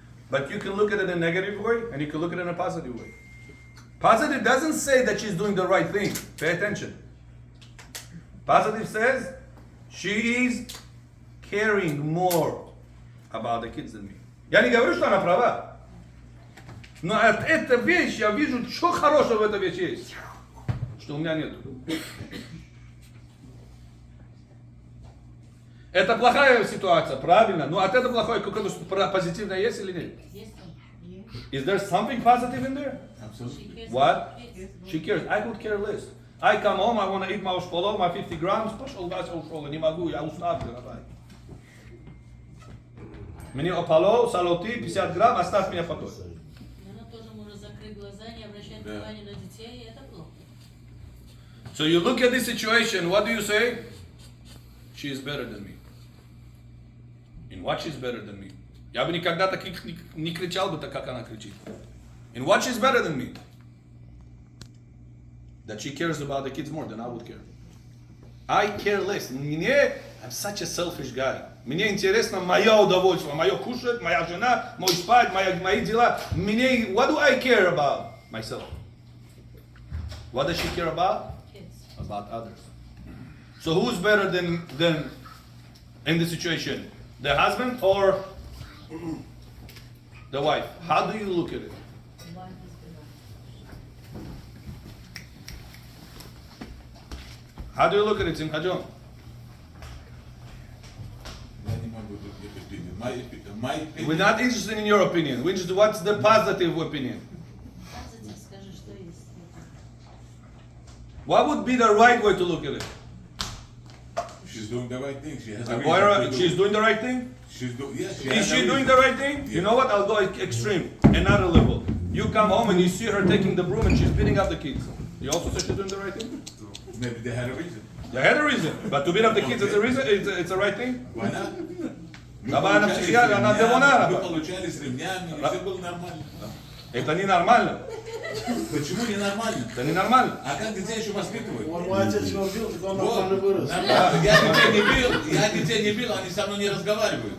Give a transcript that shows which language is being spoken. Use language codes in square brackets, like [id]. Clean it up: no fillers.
[en] But you can look at it in a negative way and you can look at it in a positive way. Positive doesn't say that she's doing the right thing. Pay attention. Positive says she is caring more about the kids than me. [ru] Я не говорю, что она права. Но эта вещь, я вижу, что хорошего в этой вещи есть, что у меня нету. Это плохая ситуация, правильно, но от этого плохое какое-то позитивное есть или нет? Есть он? [en] Is there something positive in there? [ru] Абсолютно. [en] What? She cares. I could care less. I come home, I want to eat my шполо, my 50 grams, [ru] пошел Вася ушел, не могу, я устав, давай. Мне опало, салоты, 50 грамм, оставь меня в покое. Она тоже может закрыть глаза, не обращать внимания на детей, и это плохо. [en] So you look at this situation, what do you say? She is better than me. In what she's better than me? [ru] Я бы никогда так не кричал бы так, как она кричит. [en] In what she's better than me? That she cares about the kids more than I would care. I care less. I'm such a selfish guy. [ru] Мне интересно мое удовольствие, мое кушать, моя жена, мой спать, мои дела. [en] What do I care about? Myself. What does she care about? Kids. About others. So who's better than in the situation? The husband or the wife? How do you look at it? Life is better. How do you look at it, Simcha John? [ru] Я не могу тут opinion. [en] My opinion. We're not interested in your opinion. We're interested what's the positive opinion. [ru] Позитив, скажи, что есть. [en] What would be the right way to look at it? She's doing the right thing. She has a Moira, reason to she's do. doing the right thing? She's doing. Yes. Is she doing the right thing? You know what? I'll go extreme, another level. You come home and you see her taking the broom and she's beating up the kids. You also say she's doing the right thing? Maybe they had a reason. They had a reason, but to beat up the kids is a reason. It's a right thing. Why not? [ru] Давай она психиатр, она демонара. Мы получали с ремнями, и все было нормально. Это ненормально. Почему ненормально? Это ненормально. А как детей еще воспитывают? Он мой отец его бил, так он Вот, нормально вырос. нормально. Я детей не бил, они со мной не разговаривают.